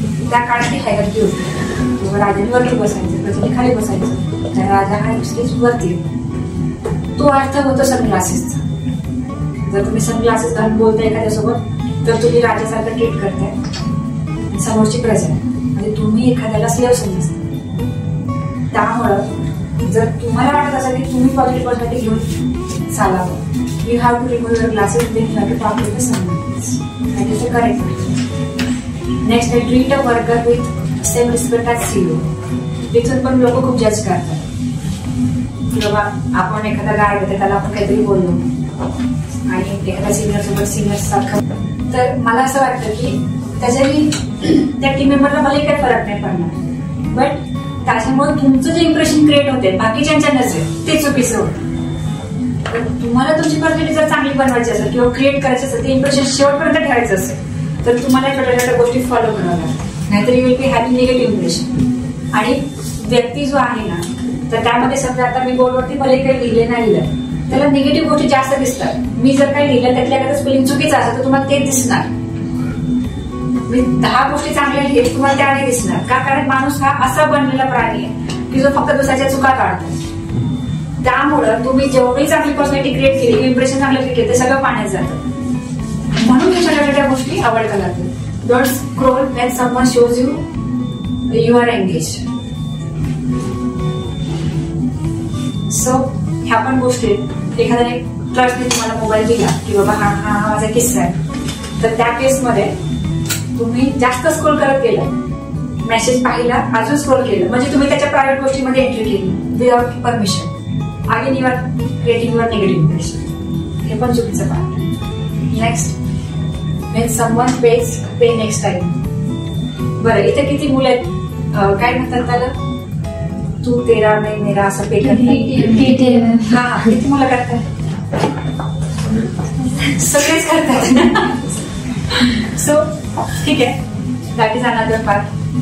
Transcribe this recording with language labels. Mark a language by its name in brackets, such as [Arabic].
[Marathi] त्या काळात ती हायरार्की होती. राजांवरती बसायचे, प्रजेने खाली बसायचं, राजा हा वरती. तो अर्थ होतो सनग्लासेसचा. जर तुम्ही सनग्लासेस घालून बोलताय एखाद्यासोबत तर तुम्ही राजासारखं ट्रीट करताय, समोरची प्रजा म्हणजे तुम्ही एखाद्याला स्लेव समजता. त्यामुळं जर तुम्हाला वाटत असेल की तुम्ही पॉझिटिव्ह पर्सनॅलिटी घेऊन चालावं, [English] you have to remove your glasses when you have to talk with someone else. That is the correct. Next, treat a worker with same respect as CEO. [Marathi] तिथून पण लोक खूप जज करतात की बाबा आपण एखादा गाय होते त्याला आपण काहीतरी बोललो आणि एखाद्या सिनियर सोबत सिनियर सारखं. तर मला असं वाटतं की त्याच्यानी त्या टीम मेंबरला मला काही फरक नाही पडणार, बट त्याच्यामुळे तुमचं जे इम्प्रेशन क्रिएट होते बाकीच्यांच्या नसेल ते चुकीचं होतं. तर तुम्हाला तुमची पर्सनॅलिटी जर चांगली बनवायची असेल किंवा क्रिएट करायची असेल ते इम्प्रेशन शेवटपर्यंत ठेवायचं असेल तर तुम्हाला छोट्या छोट्या गोष्टी फॉलो कराव्या लागतात, नाहीतर [English] You will be having negative impression. [Marathi] आणि व्यक्ती जो आहे ना तर त्यामध्ये समजा आता मी बोर्डवरती भले काही लिहिले नाही लिहिलं त्याला निगेटिव्ह गोष्टी जास्त दिसतात. मी जर काही लिहिलं त्यातल्या एखादं स्पेलिंग चुकीचं असेल तर तुम्हाला ते दिसणार. मी 10 गोष्टी चांगल्या लिहिल्या तुम्हाला त्या नाही दिसणार का, कारण माणूस हा असा बनलेला प्राणी आहे की जो फक्त दुसऱ्याच्या चुका काढतो. त्यामुळं तुम्ही जेवढी चांगली पर्सनॅलिटी क्रिएट केली, इम्प्रेशन चांगलं क्रिएट केलं ते सगळं पाण्यात जातं. म्हणून या छोट्या छोट्या गोष्टी अवॉइड करायला लागतात. [English] Don't scroll when someone shows you are engage. [Marathi] So ह्या पण गोष्टी एखाद्याने ट्रस्टने तुम्हाला मोबाईल दिला की बाबा हा हा माझा किस्सा आहे तर त्या केसमध्ये तुम्ही जास्त स्क्रोल करत गेला, मेसेज पाहिला, अजून स्क्रोल केलं म्हणजे तुम्ही त्याच्या प्रायव्हेट गोष्टीमध्ये एंट्री केली [English] Without permission. Again you are creating your negative impression. [Marathi] हे पण चुकीचं part. [English] Next, when someone page पे next time. [Marathi] बरं, इथे किती मुलं आहेत, काय म्हणतात त्याला, [Hindi] तू तेरा मैं मेरा [Marathi] असं पे करतात. हा, किती मुलं करतात? सगळेच करतात. सो ठीक आहे, [English] That is another part.